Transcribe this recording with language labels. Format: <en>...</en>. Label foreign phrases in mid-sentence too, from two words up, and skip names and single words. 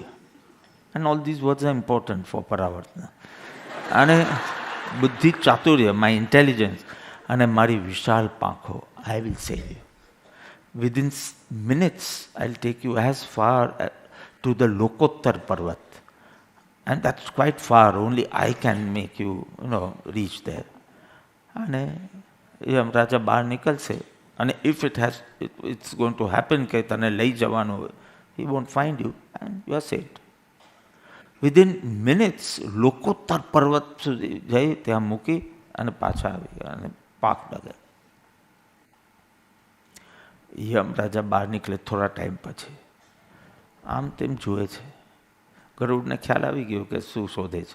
<en>and all these words are important for પરાવર્તના.</en> <gu>અને બુદ્ધિ ચાતુર્ય,</gu> <en>my intelligence,</en> <gu>અને મારી વિશાળ પાંખો.</gu> <en>I will save you. within minutes I will take you as far to the લોકોત્તર પર્વત. And that's quite far. Only I can make you, reach there.</en> <gu>અને એ રાજા બહાર નીકળશે, અને</gu> <en>if it's going to happen</en> <gu>કે તને લઈ જવાનું હોય,</gu> <en>he won't find you and you are saved. Within minutes</en> <gu>લોકોત્તર પર્વત સુધી જઈ ત્યાં મૂકી અને પાછા આવી ગયા અને પાક લગે. યમ રાજા બહાર નીકળે થોડા ટાઈમ પછી આમ તેમ જુએ છે. ગરુડને ખ્યાલ આવી ગયો કે શું શોધે છે.</gu>